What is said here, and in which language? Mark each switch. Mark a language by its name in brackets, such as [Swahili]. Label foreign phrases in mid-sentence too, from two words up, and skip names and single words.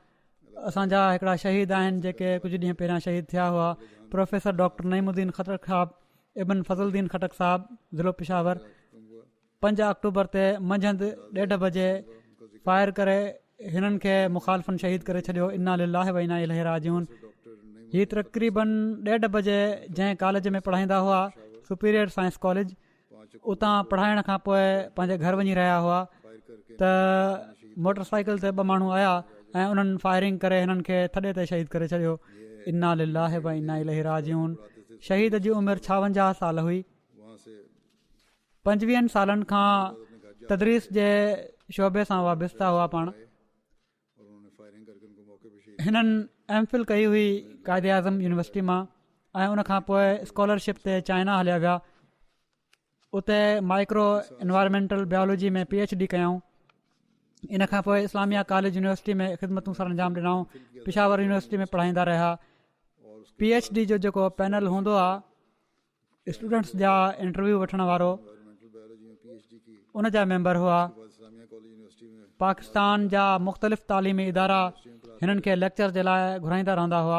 [Sindhi] असांजा हिकिड़ा शहीद आहिनि जेके कुझु ॾींहं पहिरियां शहीद थिया हुआ। प्रोफेसर डॉक्टर नईमुद्दीन खटक साहिबु, इब्न फज़लुद्दीन खटक साहिबु, ज़िलो पिशावर। 5 अक्टूबर ते मंझंदि 1:30 बजे फायर करे हिननि खे मुखालफ़नि शहीद करे छॾियो। [Arabic] إنا لله وإنا إليه راجعون. [Sindhi] हीअ तक़रीबन 1:30 बजे जंहिं कॉलेज में पढ़ाईंदा हुआ सुपीरियर साइंस कॉलेज, उतां पढ़ाइण खां पोइ पंहिंजे घर वञी रहिया हुआ त [English] motor cycle [Sindhi] ते 2 माण्हू आया ऐं उन्हनि फायरिंग करे हिननि खे थॾे ते शहीद करे छॾियो। [Arabic] إنا لله وإنا إليه راجعون. [Sindhi] शहीद जी उमिरि 56 साल हुई। 25 सालनि खां तदरीस जे शोबे सां वाबस्ता हुआ पाण। हिननि एमफिल कई हुई क़ाइदे आज़म यूनिवर्सिटी मां ऐं उनखां पोइ स्कॉलरशिप ते चाइना हलिया विया। उते [English] micro environmental biology [Sindhi] में PhD कयऊं। इन खां पोइ इस्लामिया कॉलेज यूनिवर्सिटी में ख़िदमतूं सर अंजाम ॾिनऊं। पिशावर यूनिवर्सिटी में पढ़ाईंदा रहिया। PhD जो जेको पैनल हूंदो आहे स्टूडेंट्स जा इंटरव्यू वठण वारो, उनजा मेंबर हुआ। पाकिस्तान जा मुख़्तलिफ़ तालीमी इदारा हिननि खे लेक्चर जे लाइ घुराईंदा रहंदा हुआ।